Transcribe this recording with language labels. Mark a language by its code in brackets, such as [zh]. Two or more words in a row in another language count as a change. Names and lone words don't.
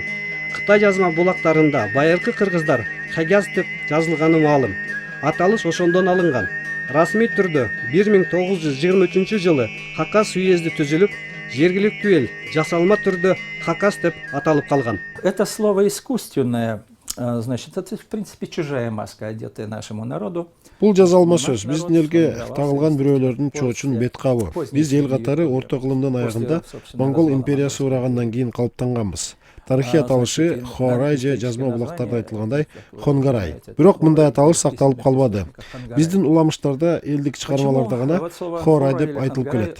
[ky] Кытай жазма булактарында байыркы кыргыздар Хагас деп жазылганы маалым. Аталыш ошондон алынган. Расмий түрдө 1923-жылы Хакас уезди түзүлүп, жергиликтүү эл жасалма түрдө Хакас деп аталып калган. [ru] Это слово искусственное, значит, это в принципе чужая маска, одетая нашему народу. [ky] Бул жазалма сөз биздин элге тагылган бирөөлөрдүн чоочун бет кабы. Биз эл катары орто кылымдын аягында Монгол империясы урагандан кийин калыптанганбыз. Тарыхый аталышы Хоорай же жазма булактарда айтылгандай Хонгарай. Бирок мындай аталыш сакталып калбады. Биздин уламыштарда элдик чыгармаларда гана Хоорай деп айтылып келет.